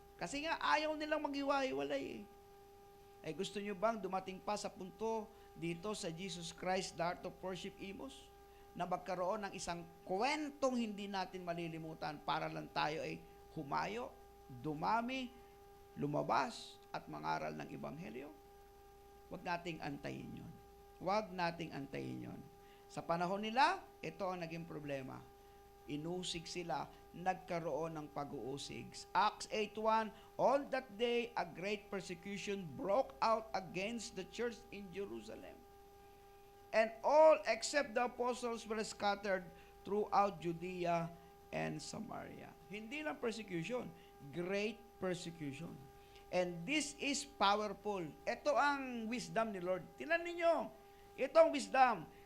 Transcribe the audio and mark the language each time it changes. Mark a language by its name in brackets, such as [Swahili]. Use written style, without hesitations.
[Filipino] Kasi nga ayaw nilang maghiwa-hiwalay Ay gusto nyo bang dumating pa sa punto dito sa Jesus Christ, the Art of Worship Imus, na magkaroon ng isang kwentong hindi natin malilimutan para lang tayo ay humayo, dumami, lumabas, at mangaral ng Ebanghelyo? Huwag nating antayin yun. Huwag nating antayin yun. Sa panahon nila, ito ang naging problema. Inusig sila, nagkaroon ng pag-uusig. [English] Acts 8:1, all that day a great persecution broke out against the church in Jerusalem. And all except the apostles were scattered throughout Judea and Samaria. [Filipino] Hindi lang persecution, great persecution. [English] And this is powerful. [Filipino] Ito ang wisdom ni Lord. Tingnan ninyo, ito ang wisdom.